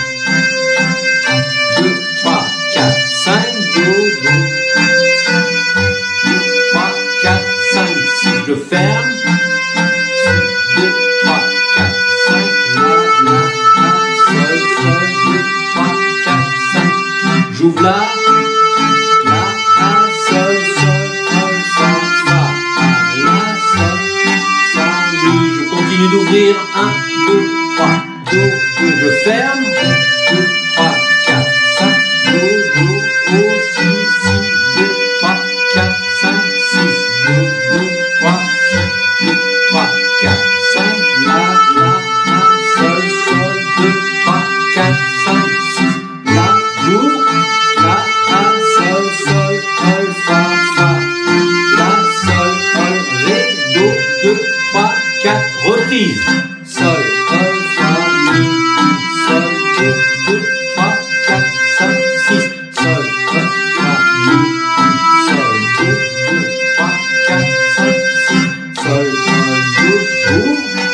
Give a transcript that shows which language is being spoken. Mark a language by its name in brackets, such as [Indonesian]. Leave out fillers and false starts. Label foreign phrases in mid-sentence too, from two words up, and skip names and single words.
[French] 2, 3, 4, 5, do, 2, 3, 4, 5, 6, je ferme, 2, 3, 4, 5, là, sol, sol, 2, 3, 4, 5, j'ouvre là, d'ouvrir, 1, 2, 3, do, 2, je ferme, 2, 3, 4, 5, do, do, o, si, 2, 3, 4, 5, 6, do, 2, 3, 2, 3, 4, 5, la, sol, sol, 2, 3, 4, 5, 6, la, j'ouvre, la, sol, sol, fa, la, sol, ré, do, 2, 3, 4, reprise, sol, fa, mi, sol, 2, 3, 4, 5, 6, sol, fa, mi, sol, 2, 3, 4, 5, 6, sol, do, j'ouvre,